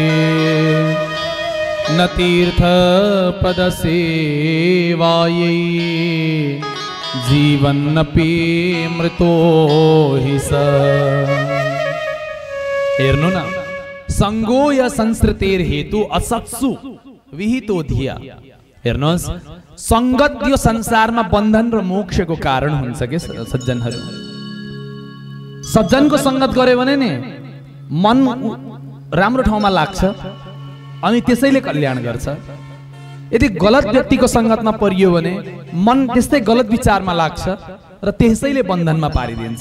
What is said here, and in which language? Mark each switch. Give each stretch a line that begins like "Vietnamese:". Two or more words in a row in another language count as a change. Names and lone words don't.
Sanskrit: न तीर्थपदसेवायै जीवन्नपि मृतो हि स।
Nepali: हेर्नु न,
Sanskrit: संगो या संस्कृतेर हेतु असत्सु विहितो धिया।
Nepali: हेर्नुहोस्, संगत यो संसारमा बन्धन र मोक्षको कारण हुन्छ के सज्जनहरू। सज्जनको संगत गर्यो भने नि मन राम्रो ठाउँमा लाग्छ अनि त्यसैले कल्याण गर्छ। यदि गलत व्यक्तिको संगतमा परियो भने मन त्यस्तै गलत विचारमा लाग्छ र त्यसैले बन्धनमा पारिदिन्छ।